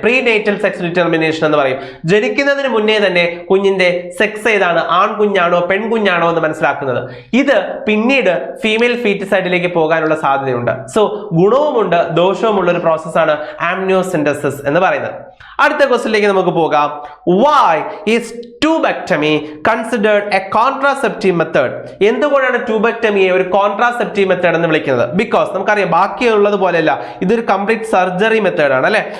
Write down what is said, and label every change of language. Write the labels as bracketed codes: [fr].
[ml] Prenatal sex determination എന്ന് പറയും. ജനിക്കുന്നതിന് മുന്നേ തന്നെ കുഞ്ഞിന്റെ സെക്സ് ഏതാണ്, ആൺകുഞ്ഞാണോ പെൺകുഞ്ഞാണോ എന്ന് മനസ്സിലാക്കുന്നത്. ഇത് പിന്നീട് ഫീമെയിൽ ഫീറ്റസൈഡിലേക്ക് പോകാനുള്ള സാധ്യതയുണ്ട്. സോ ഗുണവുമുണ്ട് ദോഷവുമുള്ള ഒരു പ്രോസസ്സാണ് ആംനിയോസെന്റസിസ് എന്ന് പറയുന്നത്. അടുത്ത ക്വസ്റ്റ്യനിലേക്ക് നമുക്ക് പോകാം. [en] Why is tubectomy considered a contraceptive method? [ml] എന്തുകൊണ്ടാണ് ട്യൂബക്ടമിയെ ഒരു കോൺട്രാസെപ്റ്റീവ് മെത്തേഡ് എന്ന് വിളിക്കുന്നത്? ബിക്കോസ് നമുക്കറിയാം ബാക്കിയുള്ളത് പോലെയല്ല, ഇതൊരു കംപ്ലീറ്റ് സർജറി മെത്തേഡ് ആണ് അല്ലെ.